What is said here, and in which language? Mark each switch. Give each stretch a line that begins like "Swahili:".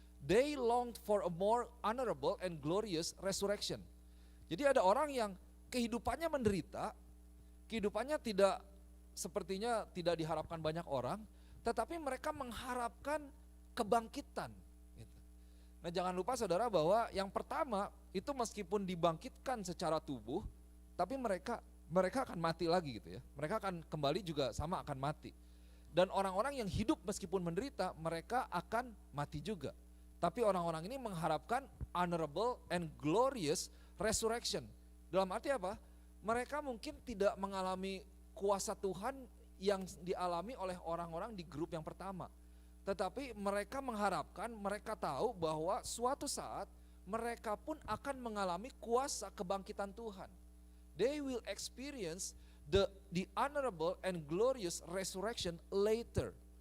English: They longed for a more honorable and glorious resurrection.
Indonesian: Jadi ada orang yang kehidupannya menderita, kehidupannya sepertinya tidak diharapkan banyak orang, tetapi mereka mengharapkan kebangkitan. Nah, jangan lupa saudara bahwa yang pertama itu meskipun dibangkitkan secara tubuh, tapi mereka akan mati lagi gitu ya. Mereka akan kembali juga sama akan mati. Dan orang-orang yang hidup meskipun menderita, mereka akan mati juga. Tapi orang-orang ini mengharapkan
English: honorable and glorious resurrection.
Indonesian: Dalam arti apa? Mereka mungkin tidak mengalami kuasa Tuhan yang dialami oleh orang-orang di grup yang pertama. Tetapi mereka mengharapkan, mereka tahu bahwa suatu saat mereka pun akan mengalami kuasa kebangkitan Tuhan.
English: They will experience the honorable and glorious resurrection later.